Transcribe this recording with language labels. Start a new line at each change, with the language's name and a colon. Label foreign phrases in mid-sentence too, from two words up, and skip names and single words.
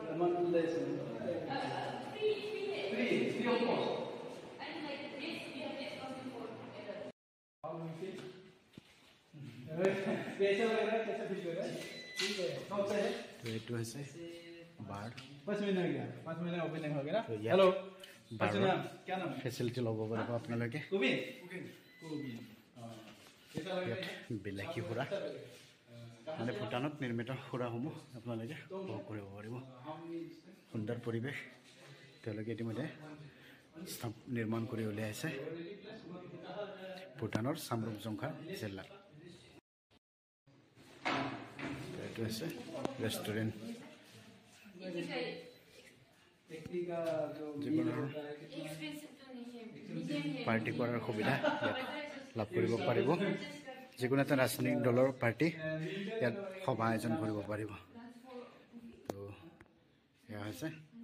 English: Monthly lesson. free Free of course. and like this we have discounted for adults. How do you feel?
Hindi: कैसा लग रहा है? कैसा फील कर रहा है? ठीक है। कौन सा है?
Assamese: তো এইটো হৈছে বাৰ।
Hindi: 5 महीने हो गया। 5 महीने ओपनिंग हो गया ना? तो यार, हेलो। बारह। नाम क्या नाम है?
Assamese: ফেচিলিটি ল'ব পাৰিব আপোনালোকে।
Hindi: कुबिन। कुबिन। कैसा लग रहा
Assamese: ইয়াত
Hindi: है?
Assamese: বিলাসী সুৰা, মানে ভূটানত নিৰ্মিত সুৰাসমূহ আপোনালোকে উপভোগ কৰিব পাৰিব। সুন্দৰ পৰিৱেশ তেওঁলোকে ইতিমধ্যে নিৰ্মাণ কৰি উলিয়াইছে ভূটানৰ চামৰুপ জংঘা জিলাত। এইটো হৈছে ৰেষ্টুৰেণ্ট, যিকোনো
English: Expensive to name.
Assamese: পাৰ্টি কৰাৰ সুবিধা ইয়াত লাভ কৰিব পাৰিব। যিকোনো এটা ৰাজনৈতিক দলৰ পাৰ্টি ইয়াত সভা আয়োজন কৰিব পাৰিব। তো এয়া হৈছে